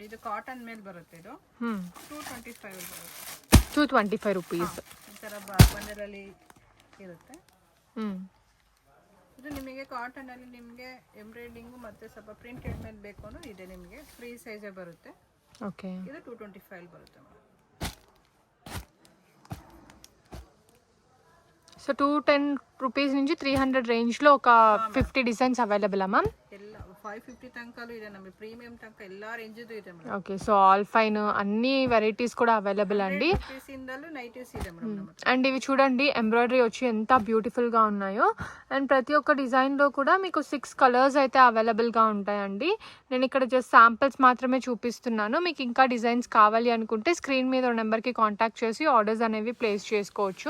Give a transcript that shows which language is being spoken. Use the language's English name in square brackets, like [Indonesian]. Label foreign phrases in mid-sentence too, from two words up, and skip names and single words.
[Kannada] ಇದು ಕಾಟನ್ ಮೇಲೆ ಬರುತ್ತೆ. ಇದು 225 ಬರುತ್ತೆ. [English] 225 rupees. [Kannada] ಈ ಥರ ಬಂದರಲ್ಲಿ ಇರುತ್ತೆ. ಇದು ನಿಮಗೆ ಕಾಟನ್ ಅಲ್ಲಿ ನಿಮಗೆ ಎಂಬ್ರಾಯ್ಡಿಂಗ್ ಮತ್ತೆ ಸ್ವಲ್ಪ ಪ್ರಿಂಟೆಡ್ ಮೇಲೆ ಬೇಕು ಅಂದ್ರೆ ಇದೆ ನಿಮಗೆ. ಫ್ರೀ ಸೈಜೇ ಬರುತ್ತೆ. ಓಕೆ, ಇದು 225 ಬರುತ್ತೆ ಮ್ಯಾಮ್. [Telugu] సో 210 rupees నుంచి 300 రేంజ్ లో ఒక 50 డిజైన్స్ అవైలబుల్ మ్యామ్? [Kannada] ಎಲ್ಲ 550 ತನಕಲೂ ಇದೆ ನಮಗೆ, ಪ್ರೀಮಿಯಂ ತನಕ ಎಲ್ಲ ರೇಂಜ್ದು ಇದೆ ಮೇಡಮ್. [Telugu] ఓకే, సో [English] all fine [Telugu] అన్ని వెరైటీస్ కూడా అవైలబుల్ అండి. నైటీస్ ಇದೆ మేడం. అండ్ ఇవి చూడండి ఎంబ్రాయిడరీ వచ్చి ఎంత బ్యూటిఫుల్ గా ఉన్నాయో. అండ్ ప్రతి ఒక్క డిజైన్ లో కూడా మీకు 6 కలర్స్ అయితే అవైలబుల్ గా ఉంటాయండి. నేను ఇక్కడ జస్ట్ శాంపిల్స్ మాత్రమే చూపిస్తున్నాను. మీకు ఇంకా డిజైన్స్ కావాలి అనుకుంటే స్క్రీన్ మీద నెంబర్ కి కాంటాక్ట్ చేసి ఆర్డర్స్ అనేవి ప్లేస్ చేసుకోవచ్చు.